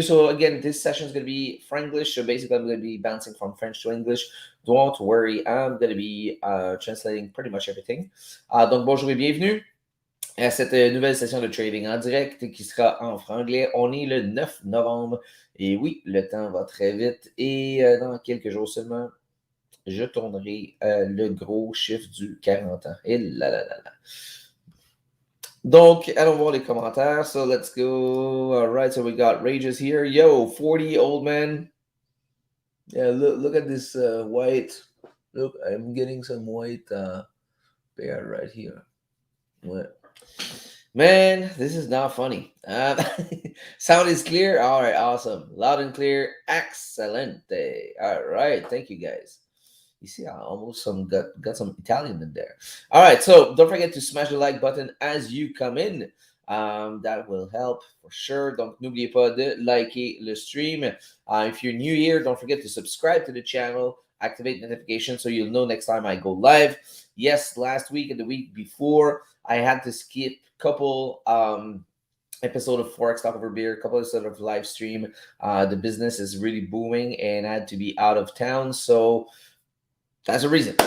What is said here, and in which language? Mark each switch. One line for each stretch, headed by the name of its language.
English: So, again, this session is going to be Franglish. So, basically, I'm going to be bouncing from French to English. Don't worry, I'm going to be translating pretty much everything.
French: Donc, bonjour et bienvenue à cette nouvelle session de trading en direct qui sera en franglais. On est le 9 novembre. Et oui, le temps va très vite. Et dans quelques jours seulement, je tournerai le gros chiffre du 40 ans. Et là là là là. Donc, allons voir les commentaires.
English: So let's go. All right, so we got Rages here. Yo, 40 old man. Yeah, look at this white. Look, I'm getting some white bear right here. What? Man, this is not funny. Sound is clear. All right, awesome. Loud and clear.
Spanish: Excelente.
English: All right, thank you guys. You see, I almost got some Italian in there. All right, so don't forget to smash the like button as you come in. That will help for sure.
French: Donc, n'oubliez pas de liker le stream.
English: If you're new here, don't forget to subscribe to the channel, activate notifications so you'll know next time I go live. Yes, last week and the week before, I had to skip a couple episode of Forex Talk Over Beer, a couple episodes of live stream. The business is really booming and I had to be out of town, so that's the reason.